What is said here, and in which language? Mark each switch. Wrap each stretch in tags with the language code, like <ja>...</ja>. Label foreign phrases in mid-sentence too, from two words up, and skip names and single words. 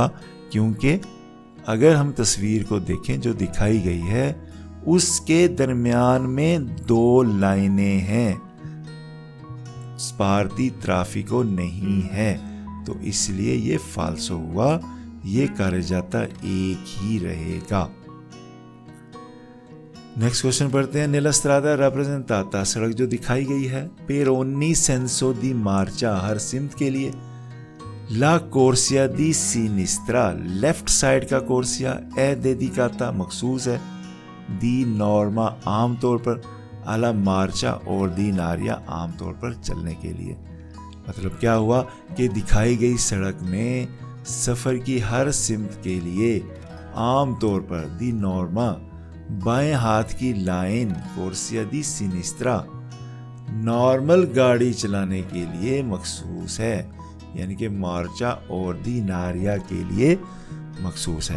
<ur>کیونکہ اگر ہم تصویر کو دیکھیں جو دکھائی گئی ہے، اس کے درمیان میں دو لائنیں ہیں، سپارتی ترافیکو نہیں ہے، تو اس لیے یہ فالسو ہوا. یہ کاری جاتا ایک ہی رہے گا.</ur> <en>next question</en> <ur>پڑھتے ہیں.</ur> <it>nella strada rappresentata,</it> <ur>سڑک جو دکھائی گئی ہے</ur> <it>per ogni senso di marcia,</it> <ur>ہر سمت کے لیے,</ur> <it>la corsia di sinistra,</it> <en>left side</en> <ur>کا کورسیا,</ur> <it>è dedicata</it> <ur>مخصوص ہے,</ur> <it>di norma</it> <ur>عام طور پر,</ur> <it>alla marcia ordinaria</it> <ur>عام طور پر چلنے کے لیے. مطلب کیا ہوا کہ دکھائی گئی سڑک میں سفر کی ہر سمت کے لیے عام طور پر</ur> <it>di norma,</it> <ur>بائیں ہاتھ کی لائن</ur> <it>corsia di sinistra,</it> <ur>نارمل گاڑی چلانے کے لیے مخصوص ہے، یعنی کہ</ur> <it>marcia ordinaria</it> <ur>کے لیے مخصوص ہے.</ur>